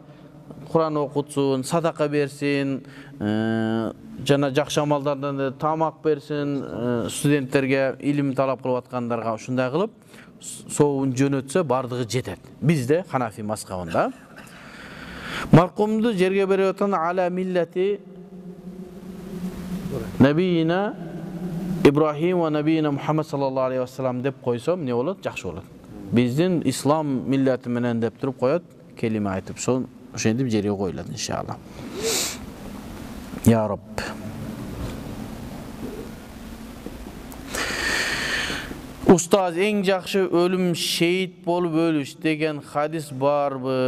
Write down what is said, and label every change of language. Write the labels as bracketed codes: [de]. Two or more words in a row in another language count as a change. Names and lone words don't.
[ky] Кур'ан окутсун, садака берсин, жана жакшы амалдардан тамак берсин, студенттерге, илим талап кылып аткандарга ушундай кылып соуун жөнөтсө бардыгы жетет. Бизде Ханафи мазхабында маркумду жерге берип аткан [ar] على ملة نبينا إبراهيم ونبينا محمد صلى الله عليه وسلم [ky] деп койсом не болот? Жакшы болот. Биздин ислам миллати менен деп туруп коет, келиме айтып, ошентип жерге коюлат иншалла. [ar] يا رب. [ky] Устаз, эң жакшы өлүм шейит болуп өлүш деген хадис барбы?